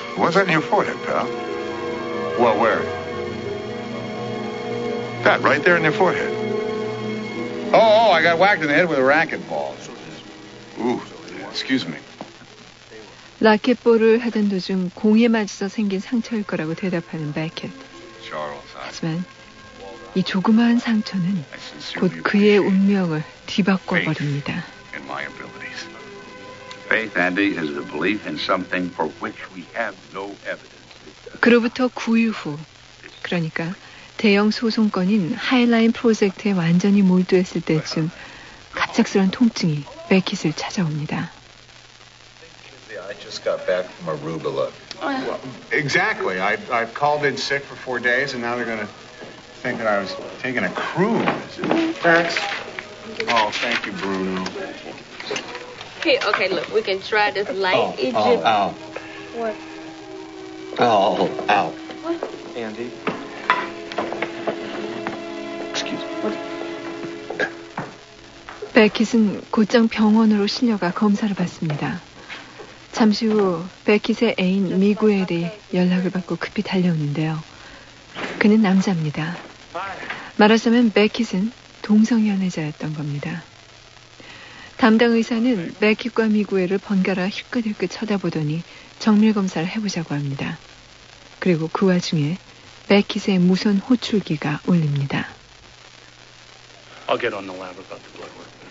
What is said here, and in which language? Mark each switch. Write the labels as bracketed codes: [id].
[en] What's on your forehead, pal? Well, where? Pat, right there in your forehead. Oh, I got whacked in the head with a racquetball. Ooh, excuse me. [ko] 라켓볼을 하던 도중 공에 맞아서 생긴 상처일 거라고 대답하는 베켓. 하지만 이 조그마한 상처는 곧 그의 운명을 뒤바꿔 버립니다. [en] Faith, Andy, is a belief in something for which we have no evidence. [ko] 그로부터 9일 후, 그러니까 대형 소송건인 하이라인 프로젝트에 완전히 몰두했을 때쯤 갑작스런 통증이 베켓을 찾아옵니다. [en] I just got back from Arugula. Well, exactly. I've called in sick for 4 days, and now they're going to think that I was taking a cruise. Thanks. Oh, thank you, Bruno. Hey, okay, look, we can try this light Egypt. Oh, ow. What? Oh, ow. What? Andy. Excuse me. What? [ko] 베킷은 곧장 병원으로 실려가 검사를 받습니다. 잠시 후 베킷의 애인 미구엘이 연락을 받고 급히 달려오는데요. 그는 남자입니다. 말하자면 베킷은 동성연애자였던 겁니다. 담당 의사는 베킷과 미구엘을 번갈아 힐끗힐끗 쳐다보더니 정밀검사를 해보자고 합니다. 그리고 그 와중에 베킷의 무선 호출기가 울립니다. [en] I'll get on the lab about the blood work.